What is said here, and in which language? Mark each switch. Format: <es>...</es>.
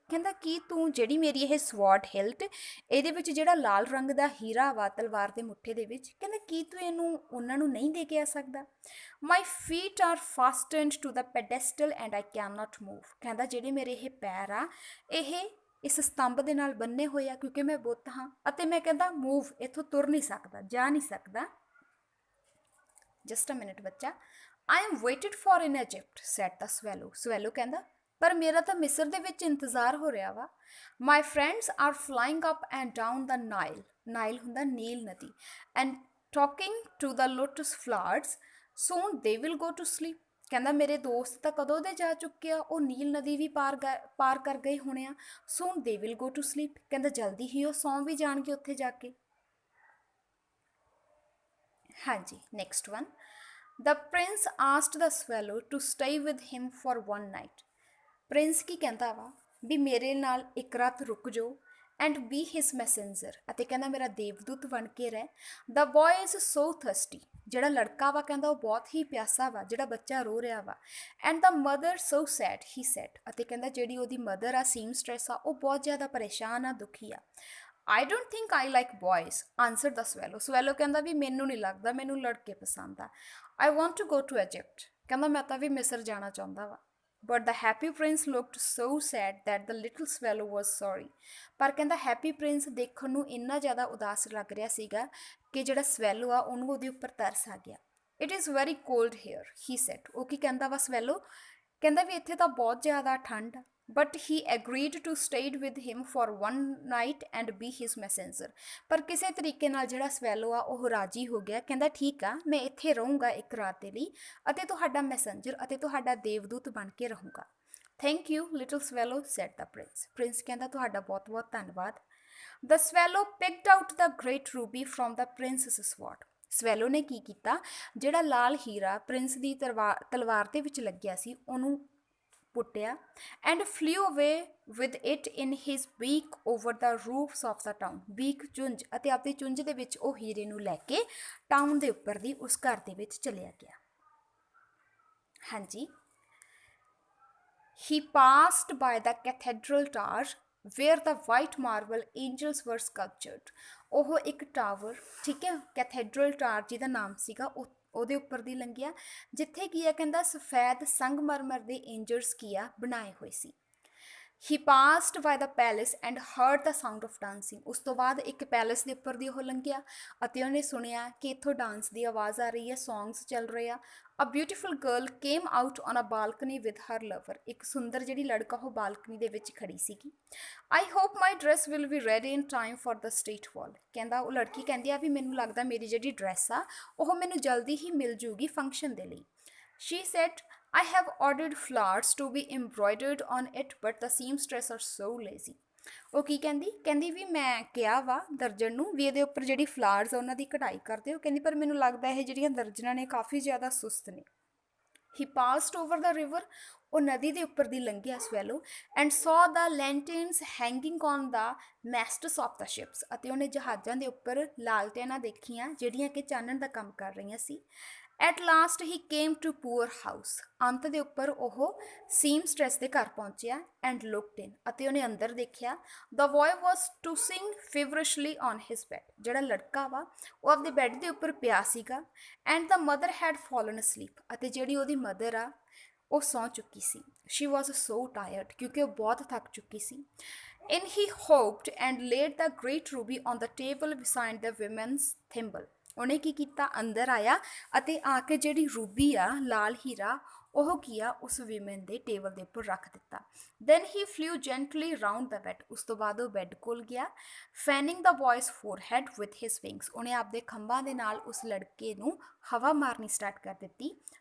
<pa>ਕਹਿੰਦਾ ਕੀ ਤੂੰ ਜਿਹੜੀ ਮੇਰੀ ਇਹ ਸਵਾਰਡ ਹਿਲਟ, ਇਹਦੇ ਵਿੱਚ ਜਿਹੜਾ ਲਾਲ ਰੰਗ ਦਾ ਹੀਰਾ ਵਾ ਤਲਵਾਰ ਦੇ ਮੁੱਠੇ ਦੇ ਵਿੱਚ, ਕਹਿੰਦਾ ਕੀ ਤੂੰ ਇਹਨੂੰ ਉਹਨਾਂ ਨੂੰ ਨਹੀਂ ਦੇ ਕੇ ਆ ਸਕਦਾ।</pa> <en>My feet are fastened to the pedestal and I can not move.</en> <pa>ਕਹਿੰਦਾ ਜਿਹੜੇ ਮੇਰੇ ਇਹ ਪੈਰ ਆ ਇਹ ਇਸ ਸਤੰਭ ਦੇ ਨਾਲ ਬੰਨੇ ਹੋਏ ਆ ਕਿਉਂਕਿ ਮੈਂ ਬੁੱਤ ਹਾਂ, ਅਤੇ ਮੈਂ ਕਹਿੰਦਾ ਮੂਵ ਇੱਥੋਂ ਤੁਰ ਨਹੀਂ ਸਕਦਾ, ਜਾ ਨਹੀਂ ਸਕਦਾ।</pa> <en>Just a minute ਬੱਚਾ। I am waited for in Egypt, said the swallow.</en> <pa>Swallow ਕਹਿੰਦਾ ਪਰ ਮੇਰਾ ਤਾਂ ਮਿਸਰ ਦੇ ਵਿੱਚ ਇੰਤਜ਼ਾਰ ਹੋ ਰਿਹਾ ਵਾ।</pa> <en>My friends are flying up and down the Nile.</en> <pa>Nile ਹੁੰਦਾ ਨੀਲ ਨਦੀ।</pa> <en>And talking to the lotus flowers. Soon they will go to sleep.</en> <pa>ਕਹਿੰਦਾ ਮੇਰੇ ਦੋਸਤ ਤਾਂ ਕਦੋਂ ਦੇ ਜਾ ਚੁੱਕੇ ਆ, ਉਹ ਨੀਲ ਨਦੀ ਵੀ ਪਾਰ ਕਰ ਗਏ ਹੋਣੇ ਆ।</pa> <en>Soon they will go to sleep.</en> <pa>ਕਹਿੰਦਾ ਜਲਦੀ ਹੀ ਉਹ ਸੌਂ ਵੀ ਜਾਣਗੇ ਉੱਥੇ ਜਾ ਕੇ।</pa> <en>ਹਾਂਜੀ, next one. The prince asked the swallow to stay with him for one night.</en> <pa>Prince ਕੀ ਕਹਿੰਦਾ ਵਾ ਵੀ ਮੇਰੇ ਨਾਲ ਇੱਕ ਰਾਤ ਰੁਕ ਜਾਓ</pa> <en>and be his messenger,</en> <pa>ਅਤੇ ਕਹਿੰਦਾ ਮੇਰਾ ਦੇਵਦੂਤ ਬਣ ਕੇ ਰਹਿ।</pa> <en>The boy is so thirsty.</en> <pa>ਜਿਹੜਾ ਲੜਕਾ ਵਾ ਕਹਿੰਦਾ ਉਹ ਬਹੁਤ ਹੀ ਪਿਆਸਾ ਵਾ, ਜਿਹੜਾ ਬੱਚਾ ਰੋ ਰਿਹਾ ਵਾ।</pa> <en>And the mother so sad, he said,</en> <pa>ਅਤੇ ਕਹਿੰਦਾ ਜਿਹੜੀ ਉਹਦੀ ਮਦਰ ਆ ਸੀਮਸਟ੍ਰੈਸ ਆ ਉਹ ਬਹੁਤ ਜ਼ਿਆਦਾ ਪਰੇਸ਼ਾਨ ਆ, ਦੁਖੀ ਆ।</pa> <en>I don't think I like boys, answered the swallow.</en> <pa>swallow ਕਹਿੰਦਾ ਵੀ ਮੈਨੂੰ ਨਹੀਂ ਲੱਗਦਾ, ਮੈਨੂੰ ਲੜਕੇ ਪਸੰਦ ਆ।</pa> <en>I want to go to Egypt.</en> <pa>ਕਹਿੰਦਾ ਮੈਂ ਤਾਂ ਵੀ ਮਿਸਰ ਜਾਣਾ ਚਾਹੁੰਦਾ ਵਾ।</pa> <en>But the happy prince looked so sad that the little swallow was sorry.</en> <pa>ਪਰ ਕਹਿੰਦਾ ਹੈਪੀ ਪ੍ਰਿੰਸ ਦੇਖਣ ਨੂੰ ਇੰਨਾ ਜ਼ਿਆਦਾ ਉਦਾਸ ਲੱਗ ਰਿਹਾ ਸੀਗਾ ਕਿ ਜਿਹੜਾ ਸਵੈਲੋ ਆ ਉਹਨੂੰ ਉਹਦੇ ਉੱਪਰ ਤਰਸ ਆ ਗਿਆ।</pa> <en>It is very cold here, he said.</en> <pa>ਉਹ ਕੀ ਕਹਿੰਦਾ ਵਾ ਸਵੈਲੋ, ਕਹਿੰਦਾ ਵੀ ਇੱਥੇ ਤਾਂ ਬਹੁਤ ਜ਼ਿਆਦਾ ਠੰਡ ਆ।</pa> <en>But he agreed to stay with him for one night and be his messenger.</en> <pa>ਪਰ ਕਿਸੇ ਤਰੀਕੇ ਨਾਲ ਜਿਹੜਾ ਸਵੈਲੋ ਆ ਉਹ ਰਾਜੀ ਹੋ ਗਿਆ, ਕਹਿੰਦਾ ਠੀਕ ਆ ਮੈਂ ਇੱਥੇ ਰਹੂੰਗਾ ਇੱਕ ਰਾਤ ਦੇ ਲਈ ਅਤੇ ਤੁਹਾਡਾ ਮੈਸੇਂਜਰ ਅਤੇ ਤੁਹਾਡਾ ਦੇਵਦੂਤ ਬਣ ਕੇ ਰਹੂੰਗਾ।</pa> <en>Thank you, little swallow, said the prince.</en> <pa>Prince ਕਹਿੰਦਾ ਤੁਹਾਡਾ ਬਹੁਤ ਬਹੁਤ ਧੰਨਵਾਦ।</pa> <en>The swallow picked out the great ruby from the prince's sword.</en> <pa>Swallow ਨੇ ਕੀ ਕੀਤਾ, ਜਿਹੜਾ ਲਾਲ ਹੀਰਾ ਪ੍ਰਿੰਸ ਦੀ ਤਲਵਾਰ ਦੇ ਵਿੱਚ ਲੱਗਿਆ ਸੀ ਉਹਨੂੰ ਪੁੱਟਿਆ</pa> <en>and flew away with it in his beak over the roofs of the town.</en> <pa>ਬੀਕ ਚੁੰਝ, ਅਤੇ ਆਪਣੀ ਚੁੰਝ ਦੇ ਵਿੱਚ ਉਹ ਹੀਰੇ ਨੂੰ ਲੈ ਕੇ ਟਾਊਨ ਦੇ ਉੱਪਰ ਦੀ ਉਸ ਘਰ ਦੇ ਵਿੱਚ ਚਲਿਆ ਗਿਆ। ਹਾਂਜੀ।</pa> <en>He passed by the cathedral tower where the white marble angels were sculptured.</en> <pa>ਉਹ ਇੱਕ ਟਾਵਰ, ਠੀਕ ਹੈ, ਕੈਥੇਡਰਲ ਟਾਵਰ ਜਿਹਦਾ ਨਾਮ ਸੀਗਾ ਉਹਦੇ ਉੱਪਰ ਦੀ ਲੰਘਿਆ ਜਿੱਥੇ ਕੀ ਆ ਕਹਿੰਦਾ ਸਫੈਦ ਸੰਗਮਰਮਰ ਦੇ ਐਂਜਲਸ ਕੀ ਆ ਬਣਾਏ ਹੋਏ ਸੀ।</pa> <en>He passed by the palace and heard the sound of dancing.</en> <pa>ਉਸ ਤੋਂ ਬਾਅਦ ਇੱਕ ਪੈਲੇਸ ਦੇ ਉੱਪਰ ਦੀ ਉਹ ਲੰਘਿਆ ਅਤੇ ਉਹਨੇ ਸੁਣਿਆ ਕਿ ਇੱਥੋਂ ਡਾਂਸ ਦੀ ਆਵਾਜ਼ ਆ ਰਹੀ ਹੈ, ਸੌਂਗਸ ਚੱਲ ਰਹੇ ਆ।</pa> <en>A beautiful girl came out on a balcony with her lover.</en> <pa>ਇੱਕ ਸੁੰਦਰ ਜਿਹੜੀ ਲੜਕਾ ਉਹ ਬਾਲਕਨੀ ਦੇ ਵਿੱਚ ਖੜੀ ਸੀਗੀ।</pa> <en>I hope my dress will be ready in time for the state ball.</en> <pa>ਕਹਿੰਦਾ ਉਹ ਲੜਕੀ ਕਹਿੰਦੀ ਆ ਵੀ ਮੈਨੂੰ ਲੱਗਦਾ ਮੇਰੀ ਜਿਹੜੀ ਡਰੈਸ ਆ ਉਹ ਮੈਨੂੰ ਜਲਦੀ ਹੀ ਮਿਲ ਜੂਗੀ ਫੰਕਸ਼ਨ ਦੇ ਲਈ।</pa> <en>She said, I have ordered flowers to be embroidered on it, but the seamstress are so lazy.</en> <pa>ਉਹ ਕੀ ਕਹਿੰਦੀ, ਕਹਿੰਦੀ ਵੀ ਮੈਂ ਕਿਹਾ ਵਾ ਦਰਜਨ ਨੂੰ ਵੀ ਇਹਦੇ ਉੱਪਰ ਜਿਹੜੀ ਫਲਾਵਰਸ ਆ ਉਹਨਾਂ ਦੀ ਕਢਾਈ ਕਰਦੇ ਹੋ, ਕਹਿੰਦੀ ਪਰ ਮੈਨੂੰ ਲੱਗਦਾ ਇਹ ਜਿਹੜੀਆਂ ਦਰਜਨਾਂ ਨੇ ਕਾਫੀ ਜ਼ਿਆਦਾ ਸੁਸਤ ਨੇ।</pa> <en>He passed over the river.</en> <pa>ਉਹ ਨਦੀ ਦੇ ਉੱਪਰ ਦੀ ਲੰਘਿਆ swallow</pa> <en>and saw the lanterns hanging on the masts of the ships.</en> <pa>ਅਤੇ ਉਹਨੇ ਜਹਾਜ਼ਾਂ ਦੇ ਉੱਪਰ ਲਾਲਟੈਨਾਂ ਦੇਖੀਆਂ ਜਿਹੜੀਆਂ ਕਿ ਚਾਨਣ ਦਾ ਕੰਮ ਕਰ ਰਹੀਆਂ ਸੀ।</pa> <en>At last he came to poor house.</en> <pa>ਅੰਤ ਦੇ ਉੱਪਰ ਉਹ ਸੀਮਸਟ੍ਰੈਸ ਦੇ ਘਰ ਪਹੁੰਚਿਆ</pa> <en>and looked in.</en> <pa>ਅਤੇ ਉਹਨੇ ਅੰਦਰ ਦੇਖਿਆ।</pa> <en>The boy was tossing feverishly on his bed.</en> <pa>ਜਿਹੜਾ ਲੜਕਾ ਵਾ ਉਹ ਆਪਦੇ ਬੈੱਡ ਦੇ ਉੱਪਰ ਪਿਆ ਸੀਗਾ</pa> <en>and the mother had fallen asleep.</en> <pa>ਅਤੇ ਜਿਹੜੀ ਉਹਦੀ ਮਦਰ ਆ ਉਹ ਸੌਂ ਚੁੱਕੀ ਸੀ।</pa> <en>She was so tired</en> <pa>ਕਿਉਂਕਿ ਉਹ ਬਹੁਤ ਥੱਕ ਚੁੱਕੀ ਸੀ।</pa> <en>And he hoped and laid the great ruby on the table beside the women's thimble.</en> <pa>ਉਹਨੇ ਕੀ ਕੀਤਾ, ਅੰਦਰ ਆਇਆ ਅਤੇ ਆ ਕੇ ਜਿਹੜੀ ਰੂਬੀ ਆ ਲਾਲ ਹੀਰਾ ਉਹ ਕੀ ਆ ਉਸ ਵਿਮਨ ਦੇ ਟੇਬਲ ਦੇ ਉੱਪਰ ਰੱਖ ਦਿੱਤਾ।</pa> <en>Then he flew gently round the bed.</en> <pa>ਉਸ ਤੋਂ ਬਾਅਦ ਉਹ ਬੈੱਡ ਕੋਲ ਗਿਆ</pa> <en>fanning the boy's forehead with his wings.</en> <pa>ਉਹਨੇ ਆਪਦੇ ਖੰਭਾਂ ਦੇ ਨਾਲ ਉਸ ਲੜਕੇ ਨੂੰ ਹਵਾ ਮਾਰਨੀ ਸਟਾਰਟ ਕਰ ਦਿੱਤੀ।</pa>